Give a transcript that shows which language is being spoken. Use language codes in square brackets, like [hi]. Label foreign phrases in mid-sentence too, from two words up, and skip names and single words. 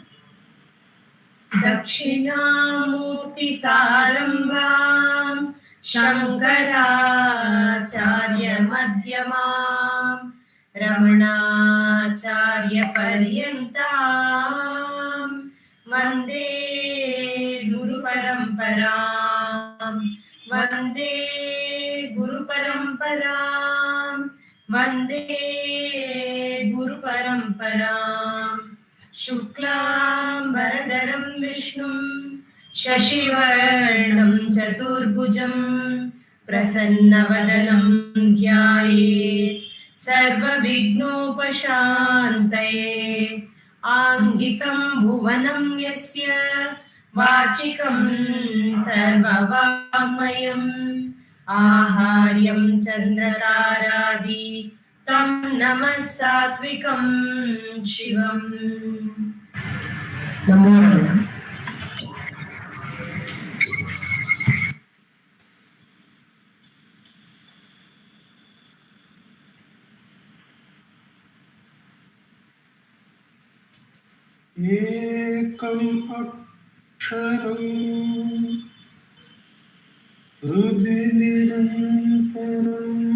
[sa] ದಕ್ಷಿಣಾಮೂರ್ತಿ ಸಾರಂಭಾಂ ಶಂಕರಾಚಾರ್ಯ ಮಧ್ಯಮಾಂ ರಮಣಾಚಾರ್ಯ ಪರ್ಯಂತಾಂ ವಂದೇ ಗುರು ಪರಂಪರಾಂ ವಂದೇ ಗುರು ಪರಂಪರಾಂ ವಂದೇ ಗುರು ಪರಂಪರಾಂ. ಶುಕ್ಲಾಂಬರಧರಂ ವಿಷ್ಣುಂ ಶಶಿವರ್ಣಂ ಚತುರ್ಭುಜಂ ಪ್ರಸನ್ನವದನಂ ಧ್ಯಾಯೇತ್ ಸರ್ವವಿಘ್ನೋಪಶಾಂತಯೇ. ಆಂಗಿಕಂ ಭುವನಂ ಯಸ್ಯ ವಾಚಿಕಂ ಸರ್ವವಾಗ್ಮಯಂ ಆಹಾರ್ಯಂ ಚಂದ್ರತಾರಾದಿ ತಂ ನಮಃ ಸಾತ್ವಿಕಂ ಶಿವಂ. ನಮೋ ನಮಃ. ಏಕಂ ಅಕ್ಷರಂ ಹೃದಿ ನಿರಂತರಂ